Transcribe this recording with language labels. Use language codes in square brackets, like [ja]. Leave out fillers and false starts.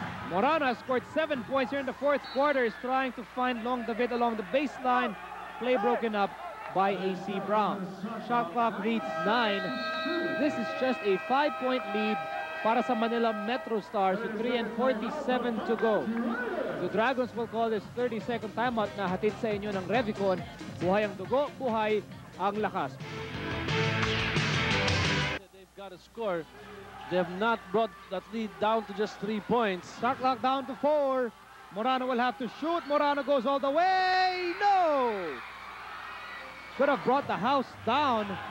[en] Morano has scored 7 points here in the fourth quarter. Is trying to find Long David along the baseline. Play broken up by AC Brown. Shot clock reads 9. This is just a 5-point lead [tl] para sa [en] Manila Metro Stars with 3:47 to go. The Dragons will call this 30-second timeout [tl] na hatid sa inyo ng [en] Revicon. [tl] Buhay ang dugo, buhay ang lakas. [en] They've got to score. They have not brought that lead down to just 3 points. Shot clock down to 4. Morano will have to shoot. Morano goes all the way. No! Could have brought the house down.